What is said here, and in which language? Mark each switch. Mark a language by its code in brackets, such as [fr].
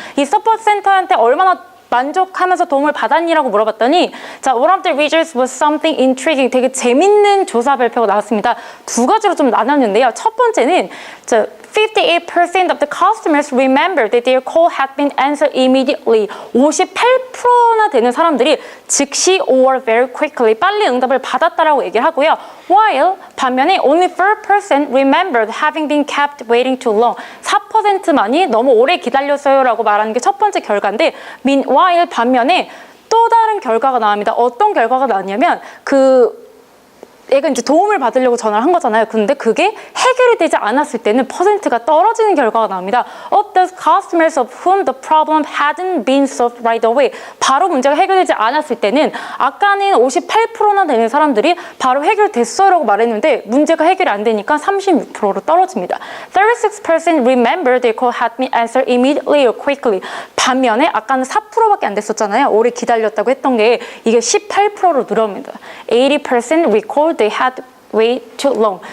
[ko] 이 서포트 센터한테 얼마나 만족하면서 도움을 받았니라고 물어봤더니 자, [en] one of the results was something intriguing. [ko] 되게 재밌는 조사 발표가 나왔습니다. 두 가지로 좀 나눴는데요. 첫 번째는 [en] 58% of the customers remembered that their call had been answered immediately. [ko] 58%나 되는 사람들이 즉시 [en] or very quickly [ko] 빨리 응답을 받았다라고 얘기를 하고요. [en] While [ko] 반면에 [en] only 4% remembered having been kept waiting too long. [ko] 4%만이 너무 오래 기다렸어요라고 말하는 게 첫 번째 결과인데 meanwhile 반면에 또 다른 결과가 나옵니다. 어떤 결과가 나왔냐면 얘가 이제 도움을 받으려고 전화를 한 거잖아요. 근데 그게 해결이 되지 않았을 때는 퍼센트가 떨어지는 결과가 나옵니다. [en] Of the customers of whom the problem hadn't been solved right away. [ko] 바로 문제가 해결되지 않았을 때는 아까는 58%나 되는 사람들이 바로 해결됐어요 라고 말했는데 문제가 해결이 안 되니까 36%로 떨어집니다. [en] 36% remember their call had been answered immediately or quickly. [ko] 반면에 아까는 4%밖에 안 됐었잖아요. 오래 기다렸다고 했던 게 이게 18%로 늘어납니다. [en] 80% recalled they had wait too long.